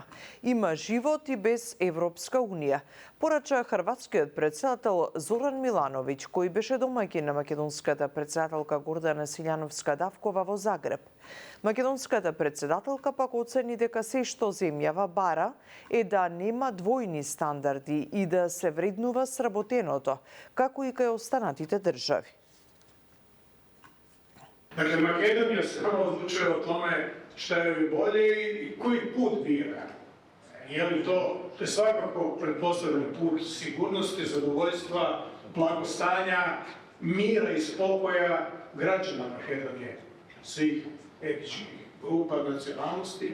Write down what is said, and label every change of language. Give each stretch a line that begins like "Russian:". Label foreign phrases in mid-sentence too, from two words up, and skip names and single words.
Macedonian: Има живот и без Европска Унија, порача хрватскиот претседател Зоран Милановиќ, кој беше домаќин на македонската претседателка Гордана Силјановска-Давкова во Загреб. Македонската претседателка пак оцени дека се што земјава бара е да нема двојни стандарди и да се вреднува сработеното, како и кај останатите држави.
Croatian: Dakle, Makedonija se prvo odlučuje o tome šta je bolje i koji put bira. Je li to je svakako pretpostavljen put sigurnosti, zadovoljstva, blagostanja, mira i spokoja građana Makedonije, svih etničkih grupa, nacionalnosti.